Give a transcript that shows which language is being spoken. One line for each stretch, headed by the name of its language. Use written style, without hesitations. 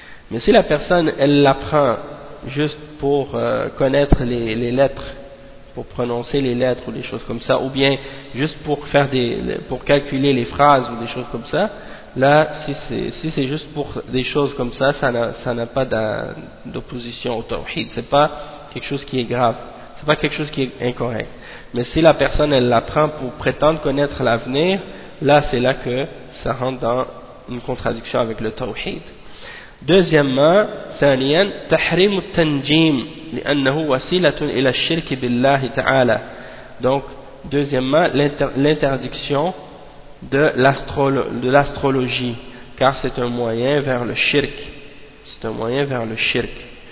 French: Mais si la personne, elle l'apprend juste pour connaître les lettres, pour prononcer les lettres ou des choses comme ça, ou bien juste pour faire pour calculer les phrases ou des choses comme ça, là, si c'est juste pour des choses comme ça, ça n'a pas d'opposition au tawhid. C'est pas quelque chose qui est grave. C'est pas quelque chose qui est incorrect. Mais si la personne, elle l'apprend pour prétendre connaître l'avenir, là, c'est là que ça rentre dans une contradiction avec le tawhid. Deuxièmement,
Arabic: ثانياً, تحريم التنجيم لأنه وسيلة إلى الشرك بالله تعالى.
French: Donc, deuxièmement, l'interdiction de l'astrologie. car c'est un moyen vers le shirk. C'est un moyen vers le shirk.